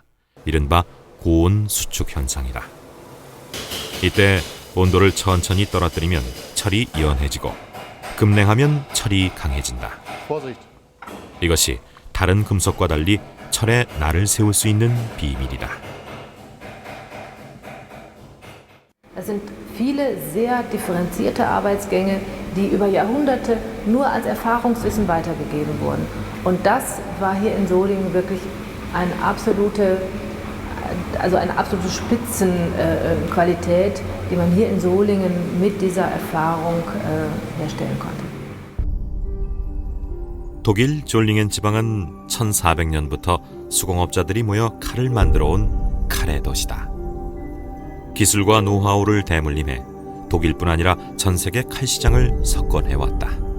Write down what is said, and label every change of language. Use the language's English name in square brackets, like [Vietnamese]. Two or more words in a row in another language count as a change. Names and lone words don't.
[Korean] 이른바 고온 수축 현상이다. 이때 온도를 천천히 떨어뜨리면 철이 연해지고 급냉하면 철이 강해진다. [German] Vorsicht. [Korean] 이것이 다른 금속과 달리 철에 날을 세울 수 있는 비밀이다. [German] Es sind viele sehr differenzierte Arbeitsgänge, die über Jahrhunderte nur als Erfahrungswissen weitergegeben wurden. Und das war hier in Solingen wirklich eine absolute Spitzenqualität, die man hier in Solingen mit dieser Erfahrung herstellen konnte. [Korean] 독일 졸링엔 지방은 1400년부터 수공업자들이 모여 칼을 만들어 온 칼의 도시다. 기술과 노하우를 대물림해 독일뿐 아니라 전 세계 칼 시장을 석권해왔다.